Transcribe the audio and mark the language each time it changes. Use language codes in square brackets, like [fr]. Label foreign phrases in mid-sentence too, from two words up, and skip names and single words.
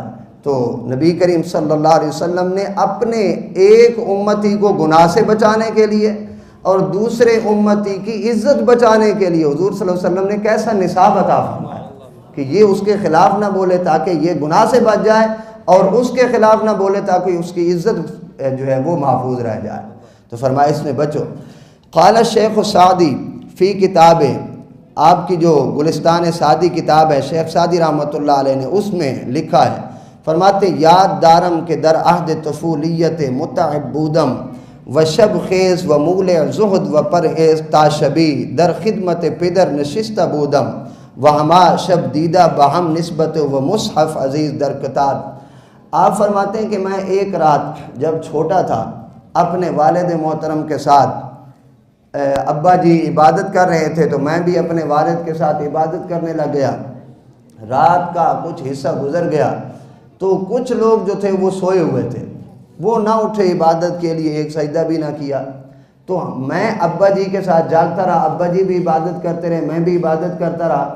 [ur] تو نبی کریم [ar] صلی اللہ علیہ وسلم [ur] نے اپنے ایک امتی کو گناہ سے بچانے کے لیے اور دوسرے امتی کی عزت بچانے کے لیے حضور [ar] صلی اللہ علیہ وسلم [ur] نے کیسا نصاب عطا فرمایا کہ یہ اس کے خلاف نہ بولے تاکہ یہ گناہ سے بچ جائے، اور اس کے خلاف نہ بولے تاکہ اس کی عزت جو ہے وہ محفوظ رہ جائے۔ تو فرمایا اس میں بچو۔ [ar] قال الشیخ سعدی فی کتاب، [ur] آپ کی جو گلستان سعدی کتاب ہے شیخ سعدی [ar] رحمۃ اللہ علیہ [ur] نے اس میں لکھا ہے، فرماتے [fa] یاد دارم کے در عہد طفولیت متعب بودم و شب خیز و مولع زہد و پرہیز تاشبی در خدمت پدر نشستہ بودم و ہما شب دیدہ بہم نسبت و مصحف عزیز در کتاب۔ [ur] آپ فرماتے ہیں کہ میں ایک رات جب چھوٹا تھا اپنے والد محترم کے ساتھ ابا جی عبادت کر رہے تھے تو میں بھی اپنے والد کے ساتھ عبادت کرنے لگ گیا، رات کا کچھ حصہ گزر گیا تو کچھ لوگ جو تھے وہ سوئے ہوئے تھے، وہ نہ اٹھے عبادت کے لیے، ایک سجدہ بھی نہ کیا، تو میں ابا جی کے ساتھ جاگتا رہا، ابا جی بھی عبادت کرتے رہے، میں بھی عبادت کرتا رہا۔